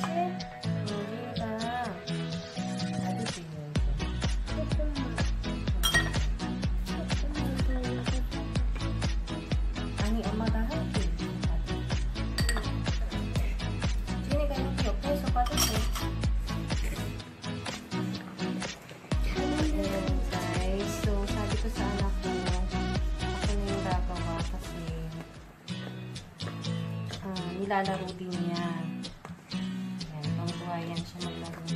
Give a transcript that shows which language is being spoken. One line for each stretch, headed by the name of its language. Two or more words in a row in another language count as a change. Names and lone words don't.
Korean: 여기가 아들지 아니 엄마가 할게. 지은이가 이렇게 옆에서 빠졌어.
Filipino: Guys, so sabi ko sa anak ko, ako na yung gagawa kasi nilalaro din niya. Ayan, pangbuhayan siya maglaro na.